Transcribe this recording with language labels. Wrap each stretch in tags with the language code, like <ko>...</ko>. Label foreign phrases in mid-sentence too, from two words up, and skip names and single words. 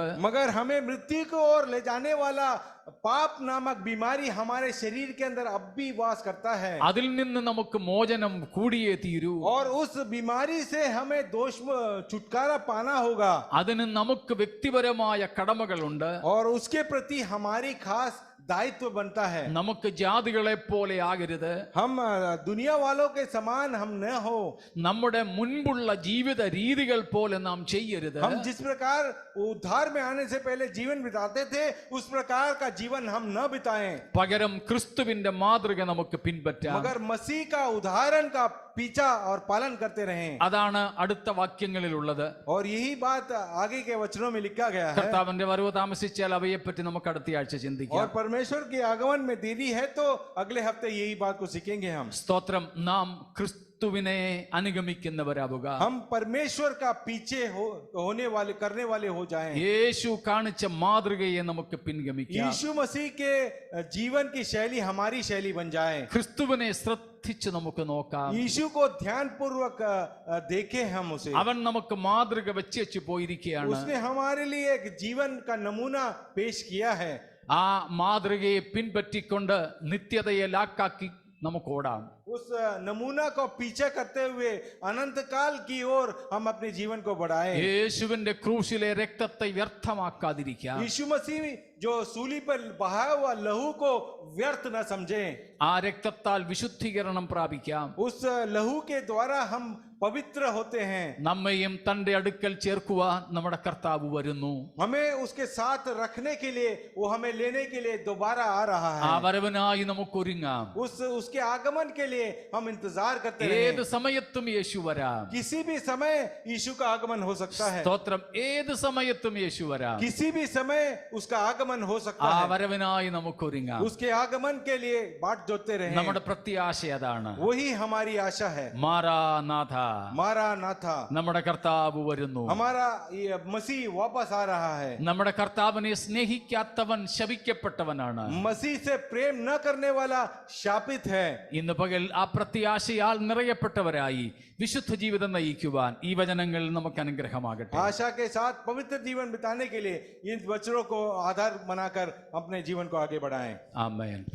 <hi>मगर हमें मृत्यु को ओर ले जाने वाला पाप नामक बीमारी हमारे शरीर के अंदर अब भी वास करता है.</hi> <ml>അതിൽ നിന്ന് നമുക്ക് മോചനം കൂടിയേ തീരൂ.</ml> <hi>और उस बीमारी से हमें दोष छुटकारा पाना होगा.</hi> <ml>അതിന് നമുക്ക് വ്യക്തിപരമായ കടമകളുണ്ട്.</ml> <hi>और उसके प्रति हमारी खास दायित्व बनता है.</hi> <ml>നമുക്ക് ജാതികളെ പോലെ ആകരുത്.</ml> <hi>हम दुनिया वालों के समान हम न हो.</hi> <ml>നമ്മുടെ മുൻപുള്ള ജീവിത രീതികൾ പോലെ നാം ചെയ്യരുത്.</ml> <hi>हम जिस प्रकार उद्धार में आने से पहले जीवन बिताते थे उस प्रकार का जीवन हम न बिताएं.</hi> <ml>പകരം ക്രിസ്തുവിന്റെ മാതൃക നമുക്ക് പിൻപറ്റാം.</ml> <hi>मगर मसीह का उदाहरण का पीछा और पालन करते रहें.</hi> <ml>അതാണ് അടുത്ത വാക്യങ്ങളിലുള്ളത്.</ml> <hi>और यही बात आगे के वचनों में लिखा गया है.</hi> <ml>കർത്താവിന്റെ വരവ് താമസിച്ചാൽ അവയെപ്പറ്റി നമുക്ക് അടുത്ത ആഴ്ച</ml> <hi>और</hi> <ml>ചിന്തിക്കാം.</ml> <hi>परमेश्वर के आगमन में देरी है तो अगले हफ्ते यही बात को सीखेंगे हम.</hi> <ml>സ്തോത്രം. നാം ക്രിസ്തുവിനെ അനുഗമിക്കുന്നവരാവുക.</ml> <hi>हम परमेश्वर का पीछे करने वाले हो जाएं.</hi> <ml>യേശു കാണിച്ച മാതൃകയെ നമുക്ക് പിൻഗമിക്കാം.</ml> <hi>यीशु मसीह के जीवन की शैली हमारी शैली बन जाए.</hi> <ml>ക്രിസ്തുവിനെ ശ്രദ്ധിച്ച് നമുക്ക് നോക്കാം.</ml> <hi>यीशु को ध्यान पूर्वक देखें हम उसे.</hi> <ml>അവൻ നമുക്ക് മാതൃക വെച്ചു പോയിരിക്കുകയാണ്.</ml> <hi>उसने हमारे लिए एक जीवन का नमूना पेश किया है.</hi> <ml>ആ മാതൃകയെ പിൻപറ്റിക്കൊണ്ട് നിത്യതയെ ലാക്കാക്കി നമുക്ക് ഓടാം.</ml> <hi>उस नमूना को पीछे करते हुए अनंत काल की ओर हम अपने जीवन को बढ़ाएं.</hi> <ml>യേശുവിന്റെ ക്രൂശിലെ രക്തത്തെ വ്യർത്ഥമാക്കാതിരിക്കാം.</ml> <hi>यीशु मसीह जो सूली पर बहाया हुआ लहू को व्यर्थ न समझें.</hi> <ml>ആ രക്തത്താൽ വിശുദ്ധീകരണം പ്രാപിക്കാം.</ml> <hi>उस लहू के द्वारा हम पवित्र होते हैं.</hi> <ml>നമ്മയും തന്റെ അടുക്കൽ ചേർക്കുവാൻ നമ്മുടെ കർത്താവ് വരുന്നു.</ml> <hi>हमें उसके साथ रखने के लिए, वो हमें लेने के लिए दोबारा आ रहा</hi> <ml>ആ</ml> <hi>है.</hi> <ml>വരവിനായി നമുക്ക് ഒരുങ്ങാം.</ml> <hi>उसके आगमन के लिए हम इंतजार करते</hi> <ml>ഏത്</ml> <hi>हैं.</hi> <ml>സമയത്തും യേശു വരാം.</ml> <hi>किसी भी समय यीशु का आगमन हो सकता है.</hi> <ml>സ്തോത്രം. ഏത് സമയത്തും യേശു വരാം.</ml> <hi>किसी भी समय उसका आगमन हो सकता</hi> <ml>ആ</ml> <hi>है.</hi> <ml>വരവിനായി നമുക്ക് ഒരുങ്ങാം.</ml> <hi>उसके आगमन के लिए बाट जोते रहे.</hi> <ml>നമ്മുടെ പ്രത്യാശ അതാണ്.</ml> <hi>वही हमारी आशा है.</hi> <ml>മാറാനാഥ.</ml> <hi>मारा था।</hi> <ml>നമ്മുടെ കർത്താവ് വരുന്നു.</ml> <hi>हमारा ये मसीह वापस आ रहा है।</hi> <ml>നമ്മുടെ കർത്താവിനെ സ്നേഹിക്കാത്തവൻ ശപിക്കപ്പെട്ടവനാണ്.</ml> <hi>मसीह से प्रेम न करने वाला शापित है।</hi> <ml>ഇന്ന് പകൽ ആ പ്രത്യാശയാൽ നിറയപ്പെട്ടവരായി വിശുദ്ധ ജീവിതം നയിക്കുവാൻ ഈ വചനങ്ങൾ നമുക്ക് അനുഗ്രഹമാകട്ടെ.</ml> <hi>आशा के साथ पवित्र जीवन बिताने के लिए इन वचनों को आधार बनाकर अपने जीवन को आगे बढ़ाएं.</hi> <ml>ആമേൻ.</ml>